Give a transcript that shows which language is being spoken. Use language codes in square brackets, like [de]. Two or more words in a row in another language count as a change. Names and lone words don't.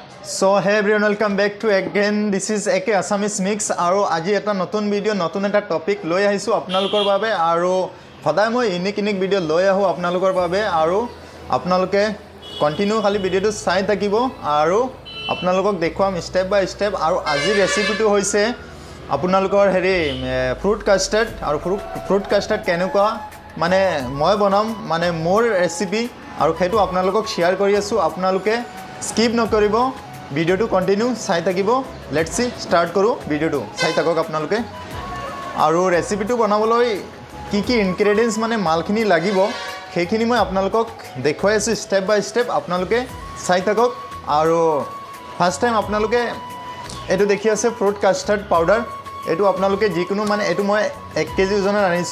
[en] So hey everyone, welcome back to again. This is AK Assamese Mix. [as] আৰু আজি এটা নতুন video, নতুন এটা topic লৈ আহিছোঁ আপোনালোকৰ বাবে. আৰু সদায় মই [en] unique video [as] লৈ আহোঁ আপোনালোকৰ বাবে. আৰু আপোনালোকে continue খালি video টো চাই থাকিব. আৰু আপোনালোকক দেখুৱাম [en] step by step. [as] আৰু আজি recipe টো হৈছে আপোনালোকৰ হেৰি [en] fruit custard. [as] আৰু [en] fruit custard [as] কেনেকৈ মানে মই বনাম মানে মোৰ recipe. আৰু সেইটো আপোনালোকক share কৰি আছোঁ। আপোনালোকে skip নকৰিব. ভিডিও টু কন্টিনিউ চাই থাকিব [en] let's see start [as] করো ভিডিও টু চাই থাকক আপোনালোকে আৰু ৰেচিপিটো বনাবলৈ কি কি ইনগ্ৰেডিয়েন্টস মানে মালখিনি লাগিব সেইখিনি মই আপোনালোকক দেখুৱাই আছো [en] step by step [as] আপোনালোকে চাই থাকক আৰু [en] first time [as] আপোনালোকে এটো দেখি আছে [en] fruit custard powder [as] এটো আপোনালোকে যিকোনো মানে এটো মই 1 কেজি ওজনৰ আনিছো